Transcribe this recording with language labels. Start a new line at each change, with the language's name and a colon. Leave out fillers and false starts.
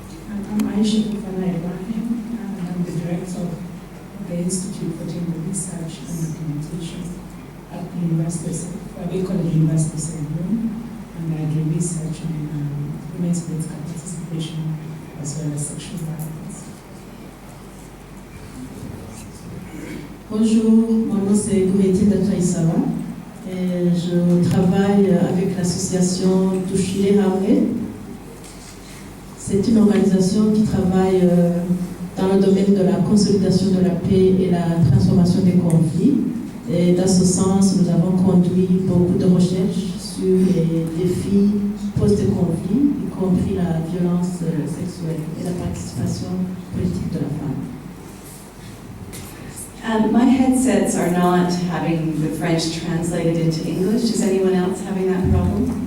English: I'm Aisha Kufana Ibrahim, and I'm the director of the Institute for Gender Research and Documentation at the Wabi College University of Senegal, and I do research on women's political participation as well as sexual violence.
French: Bonjour, mon nom c'est Goureti Datoïsawa et je travaille avec l'association Tushile Hamwe. C'est une organisation qui travaille dans le domaine de la consolidation de la paix et la transformation des conflits. Et dans ce sens, nous avons conduit beaucoup de recherches sur les défis post-conflit, y compris la violence sexuelle et la participation politique de la femme.
English: My headsets are not having the French translated into English. Is anyone else having that problem?